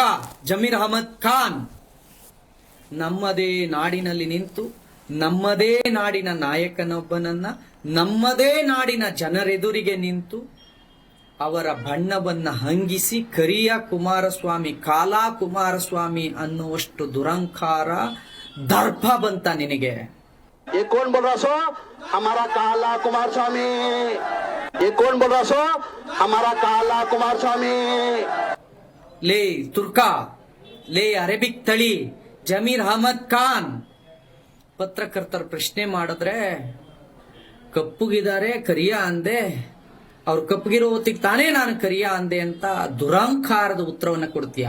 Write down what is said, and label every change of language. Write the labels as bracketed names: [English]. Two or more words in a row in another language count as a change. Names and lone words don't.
[Kannada] ಜಮೀರ್ ಅಹಮದ್ ಖಾನ್, ನಮ್ಮದೇ ನಾಡಿನಲ್ಲಿ ನಿಂತು ನಮ್ಮದೇ ನಾಡಿನ ನಾಯಕನೊಬ್ಬನನ್ನ ನಮ್ಮದೇ ನಾಡಿನ ಜನರೆದುರಿಗೆ ನಿಂತು ಅವರ ಬಣ್ಣವನ್ನ ಹಂಗಿಸಿ ಕರಿಯ ಕುಮಾರಸ್ವಾಮಿ, ಕಾಲಾ ಕುಮಾರಸ್ವಾಮಿ ಅನ್ನುವಷ್ಟು ದುರಂಕಾರ ದರ್ಪ ಬಂತ ನಿನಗೆ? [Hindi] ये कौन बोल रहा सो? हमारा काला कुमार स्वामी. ये कौन बोल रहा सो? हमारा काला कुमार स्वामी. [Kannada] ಲೇ ತುರ್ಕಾ, ಲೇ ಅರೇಬಿಕ್ ತಳಿ ಜಮೀರ್ ಅಹಮದ್ ಖಾನ್. ಪತ್ರಕರ್ತರ ಪ್ರಶ್ನೆ ಮಾಡಿದ್ರೆ ಕಪ್ಪುಗಿದ್ದಾರೆ ಕರಿಯ ಅಂದೆ, ಅವ್ರು ಕಪ್ಪಗಿರೋ ಹೊತ್ತಿಗೆ ತಾನೇ ನಾನು ಕರಿಯ ಅಂದೆ ಅಂತ ದುರಂಕಾರದ ಉತ್ತರವನ್ನ ಕೊಡ್ತೀಯ?